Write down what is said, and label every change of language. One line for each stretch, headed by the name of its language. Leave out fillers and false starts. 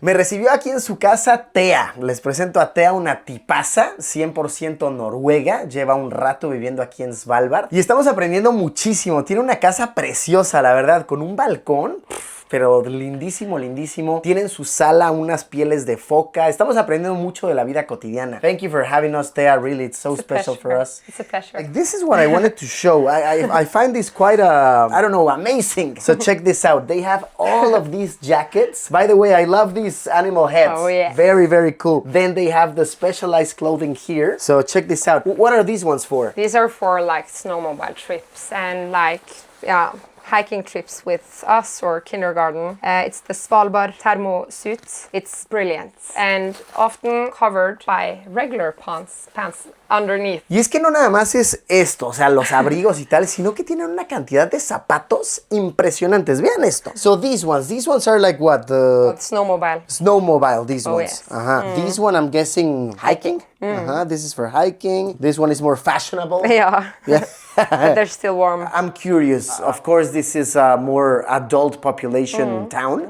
Spanish: Me recibió aquí en su casa Thea. Les presento a Thea, una tipaza, 100% noruega. Lleva un rato viviendo aquí en Svalbard y estamos aprendiendo muchísimo. Tiene una casa preciosa, la verdad, con un balcón. Pero lindísimo, lindísimo. Tienen su sala unas pieles de foca. Estamos aprendiendo mucho de la vida cotidiana.
English: Thank you for having us, Thea. Really, it's so special for us. It's a pleasure. Like, this is what I wanted to show. I find this quite, I don't know, amazing. So check this out. They have all of these jackets. By the way, I love these animal heads. Oh, yeah. Very, very cool. Then they have the specialized clothing here. So check this out. What are these ones for? These are for like snowmobile trips and like, yeah, hiking trips with us or kindergarten. It's the Svalbard thermo suit. It's brilliant and often covered by regular pants underneath.
Spanish: Y es que no nada más es esto, o sea, los abrigos y tal, sino que tienen una cantidad de zapatos impresionantes. Vean esto.
English: So these ones are like what? The Snowmobile. snowmobile, these Oh, ones. yes. This one I'm guessing hiking. This is for hiking. This one is more fashionable. Yeah. Yeah. But they're still warm. I'm curious. Of course, this is a more adult population town.